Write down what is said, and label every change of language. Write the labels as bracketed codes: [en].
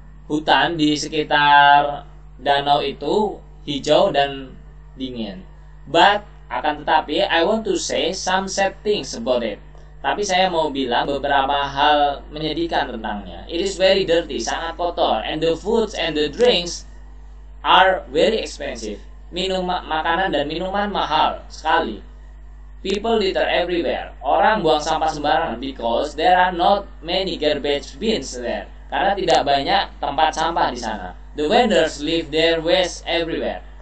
[id] Hutan di sekitar danau itu hijau dan dingin. [en] But [id] akan tetapi [en] I want to say some sad things about it. [id] Tapi saya mau bilang beberapa hal menyedihkan tentangnya. [en] It is very dirty, [id] sangat kotor, [en] and the foods and the drinks are very expensive. [id] Makanan dan minuman mahal sekali. [en] People litter everywhere. [id] Orang buang sampah sembarangan [en] because there are not many garbage bins there. [id] Karena tidak banyak tempat sampah di sana. [en] The vendors leave their waste everywhere.